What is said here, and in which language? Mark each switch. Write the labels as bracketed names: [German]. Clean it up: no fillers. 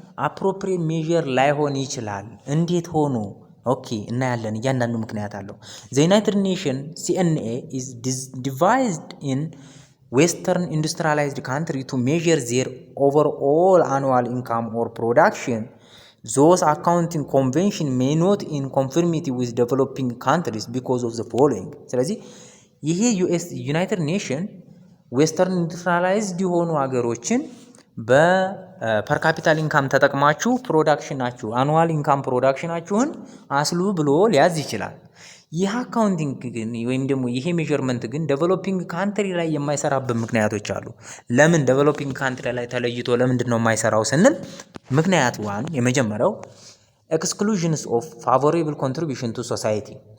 [English] አፕሮፕሪየት ሜዠር ላይሆን ይችላል። እንዴት ሆኖ? ኦኬ እናያለን። እያንዳንዱ ምክንያት አለው። ዘ ዩናይትድ ኔሽን ሲኤንኤ ኢዝ ዲቫይዝድ ኢን Western industrialized country to measure their overall annual income or production. Those accounting convention may not in conformity with developing countries because of the following. [Amharic] ስለዚህ ይሄ ዩናይትድ ኔሽን ዌስተርን ኢንዱስትሪላይዝድ የሆኑ ሀገሮችን በፐር ካፒታል ኢንካም ተጠቅማችሁ ፕሮዳክሽናችሁ አኑዋል ኢንካም ፕሮዳክሽናችሁን አስሉ ብሎ ሊያዝ ይችላል። ይህ አካውንቲንግ ግን ወይም ደግሞ ይሄ ሜዠርመንት ግን ዴቨሎፒንግ ካንትሪ ላይ የማይሰራበት ምክንያቶች አሉ። ለምን ዴቨሎፒንግ ካንትሪ ላይ ተለይቶ ለምንድን ነው የማይሰራው ስንል ምክንያት የመጀመሪያው ኤክስክሉዥንስ ኦፍ ፋቮሬብል ኮንትሪቢዩሽን ቱ ሶሳይቲ።